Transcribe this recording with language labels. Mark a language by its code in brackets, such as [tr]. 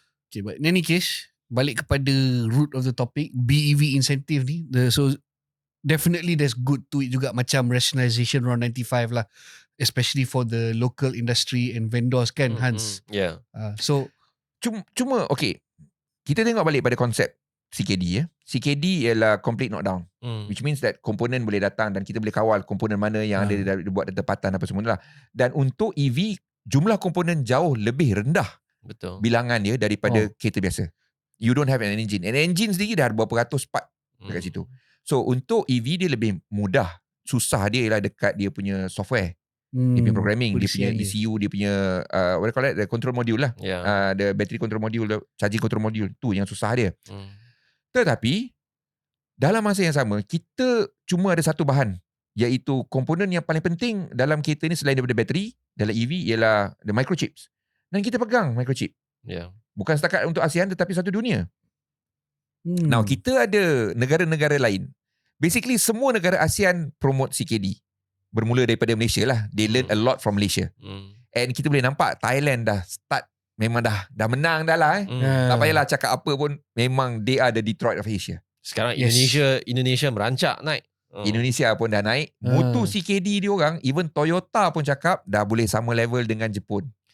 [en] Okay, but in any case, [ms] balik kepada [en] root of the topic, BEV incentive ni, so definitely there's good to it juga, macam rationalization RON 95 lah, especially for the local industry and vendors kan, Hans. So [ms] cuma okay, kita tengok balik pada konsep CKD. CKD ialah complete knockdown, [en] which means that [ms] komponen boleh datang dan kita boleh kawal komponen mana yang ada buat tempatan apa semua lah. Dan untuk EV, jumlah komponen jauh lebih rendah. Betul. Bilangan dia daripada kereta biasa. [en] You don't have an engine. [ms] An engine sendiri dah ada berapa ratus part dekat situ. So untuk EV dia lebih mudah. Susah dia ialah dekat dia punya software. Dia punya programming, dia punya ECU, dia punya [en] what do you call it, the control module [ms] lah. [en] The battery control module, [ms] the charging control module, tu yang susah dia. Tetapi dalam masa yang sama, kita cuma ada satu bahan, iaitu komponen yang paling penting dalam kereta ni selain daripada bateri dalam EV ialah the microchips. Dan kita pegang microchip. Bukan setakat untuk ASEAN tetapi satu dunia. Now kita ada negara-negara lain. Basically semua negara ASEAN promote CKD. Bermula daripada Malaysia lah. [en] They learn a lot from Malaysia. [ms] And kita boleh nampak Thailand dah start, memang dah menang dah lah. Tak payahlah cakap apa pun, memang [en] they are the Detroit of Asia. [ms] Sekarang Indonesia merancak naik. Indonesia pun dah naik. Mutu CKD dia orang, even Toyota pun cakap dah boleh sama level dengan Jepun.